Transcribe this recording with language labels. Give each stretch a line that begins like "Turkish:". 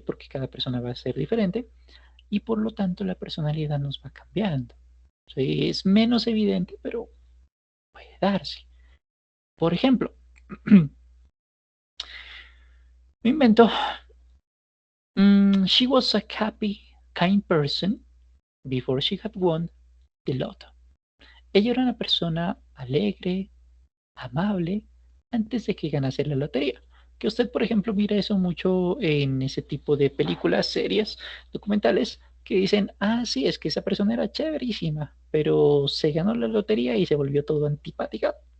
Spanish: Porque cada persona va a ser diferente y por lo tanto la personalidad nos va cambiando. ¿Sí? Es menos evidente, pero puede darse. Por ejemplo, me invento,
English: she was a happy, kind person before she had won the lotto.
Spanish: Ella era una persona alegre, amable, antes de que ganase la lotería. Que usted, por ejemplo, mira eso mucho en ese tipo de películas, series, documentales, que dicen, ah, sí, es que esa persona era chéverísima, pero se ganó la lotería y se volvió todo antipática.